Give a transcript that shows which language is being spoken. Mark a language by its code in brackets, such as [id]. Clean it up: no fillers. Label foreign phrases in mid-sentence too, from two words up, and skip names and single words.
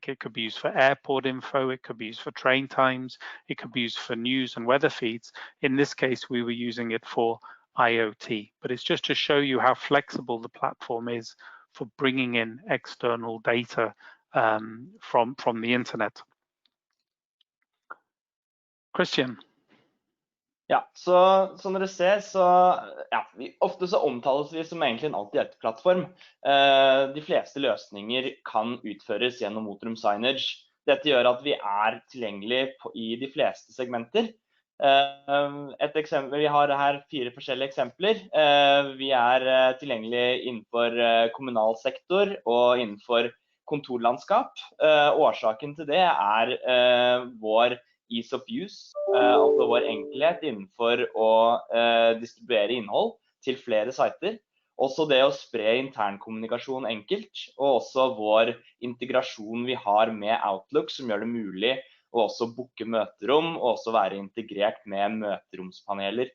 [en] It could be used for airport info, it could be used for train times, it could be used for news and weather feeds. In this case, we were using it for IoT, but it's just to show you how flexible the platform is for bringing in external data from the internet. Christian? [no] Ja, så som dere ser, så ja, ofte så omtales vi som egentlig en alt-i-ett-plattform. De fleste løsninger kan utføres gjennom Otrum Signage. Dette gjør at vi tilgjengelige i de fleste segmenter. Et eksempel, vi har her 4 forskjellige eksempler. Vi tilgjengelige innenfor kommunal sektor og innenfor kontorlandskap. Årsaken til det vår [en] ease of use, [no] altså vår enkelhet innenfor å distribuere innhold til flere sider. Også det å spre internkommunikasjon enkelt, og også vår integrasjon vi har med Outlook, som gjør det mulig å også booke møterom, og også være integrert med møteromspaneler.